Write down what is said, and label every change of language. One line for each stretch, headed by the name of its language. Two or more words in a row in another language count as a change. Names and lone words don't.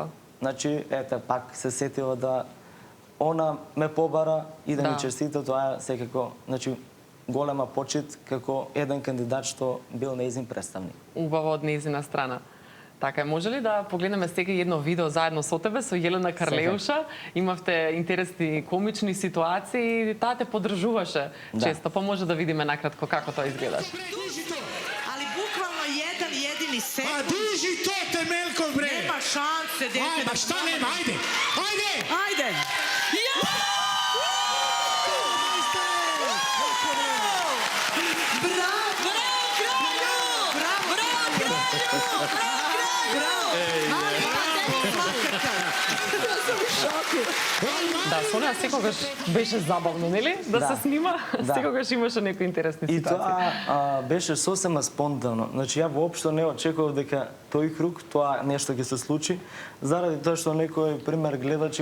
Macedonian: Значи, ете, пак се сетила да она ме побара и да ми честита, тоа е секако, значи, голема почит како еден кандидат што бил нејзин представник. Убаво од нејзина страна. Така, може ли да погледнеме сега едно видео заедно со тебе, со Јелена Карлеуша? Имавте интересни комични ситуации, таа те поддржуваше често, па може да видиме накратко како тоа изгледаше.
Serbian: Ali bukvalno jedan jedini sekund. A diži to Temeljkov, bre! Nema šanse, dete. Ajde, šta nema, ajde! Ajde! Ajde! Ja! Bravo! Bravo, kralju! Bravo, kralju!
Macedonian: Да, со неа секогаш беше забавно, нели? Да се снима, секогаш имаше некои интересни ситуации. И тоа беше сосема спонтано. Значи, ја воопшто не очекував дека тој круг, тоа нешто ќе се случи, заради тоа што некој, пример, гледачи